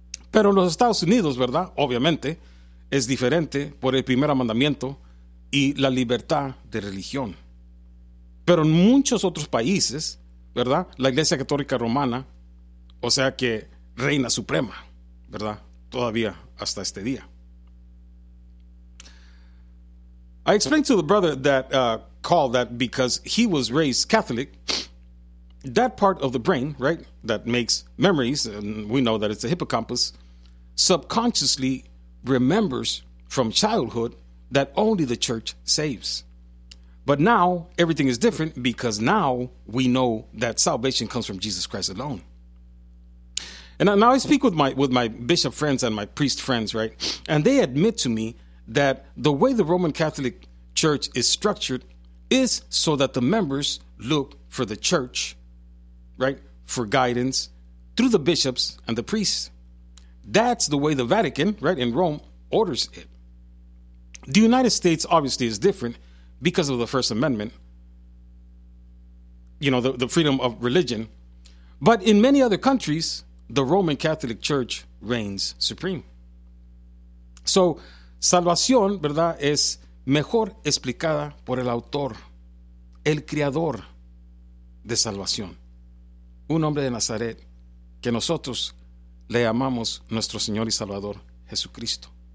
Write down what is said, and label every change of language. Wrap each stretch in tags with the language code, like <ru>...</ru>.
<es>Pero en los Estados Unidos, ¿verdad?, obviamente, es diferente por el primer mandamiento y la libertad de religión. Pero en muchos otros países, ¿verdad?, la Iglesia Católica Romana, o sea que reina suprema, ¿verdad?, todavía hasta este día.</es> <en>I explained to the brother that called that because he was raised Catholic, that part of the brain, right, that makes memories, and we know that it's the hippocampus, subconsciously remembers from childhood that only the church saves. But now everything is different because now we know that salvation comes from Jesus Christ alone. And now I speak with my bishop friends and my priest friends, right, and they admit to me that the way the Roman Catholic Church is structured is so that the members look for the church, right, for guidance through the bishops and the priests. That's the way the Vatican, right, in Rome, orders it. The United States obviously is different because of the First Amendment, you know, the freedom of religion. But in many other countries, the Roman Catholic Church reigns supreme. So</en> <es>Salvación, ¿verdad?, es mejor explicada por el autor, el creador de salvación, un hombre de Nazaret que nosotros le llamamos nuestro Señor y Salvador Jesucristo.</es>